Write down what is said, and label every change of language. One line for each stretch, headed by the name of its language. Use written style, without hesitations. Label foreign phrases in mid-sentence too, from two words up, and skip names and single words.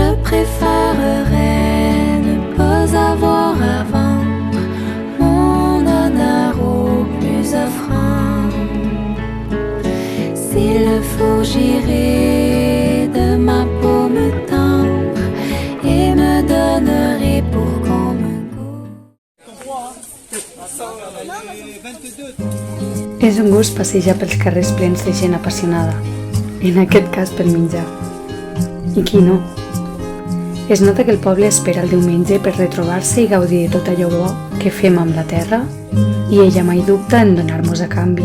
French: préférerais ne pas avoir à vendre mon honneur au plus offrant. S'il le faut, j'irai de ma paume tendre et me donnerai pour qu'on me goûte.
Catalan: És un gust passejar pels carrers plens de gent apassionada, en aquest cas pel menjar. I qui no? Es nota que el poble espera el diumenge per retrobar-se i gaudir de tot allò bo que fem amb la terra i ella mai dubta en donar-nos a canvi.